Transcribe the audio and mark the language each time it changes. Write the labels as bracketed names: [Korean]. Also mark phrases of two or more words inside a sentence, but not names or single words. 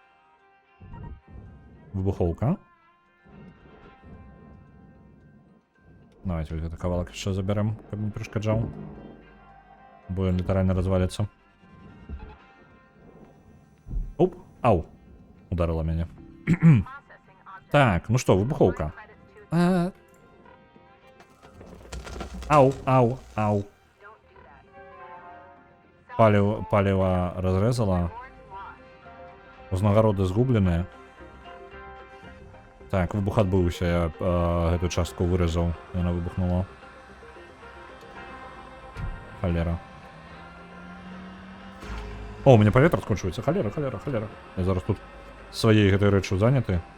[Belarusian] Выбухоўка. Давайте вось гэты кавалак яшчэ забярэм, каб не перашкаджаў. Бо ён літаральна разваліцца. Оп, ау. Ударыла мяне. [English] Processing object. [Belarusian] Так, ну што, выбухоўка. [English] Credits to Ау, ау, ау. don't do that. [Belarusian] Паліва разрэзала. [English] Board lost. [Belarusian] Узнагароды згубленыя. Так, выбух адбыўся, я гэту частку выразаў, яна выбухнула. Халера. О, у мяне паветра скончваецца, халера. Я зараз тут сваей гэтай рэчу заняты.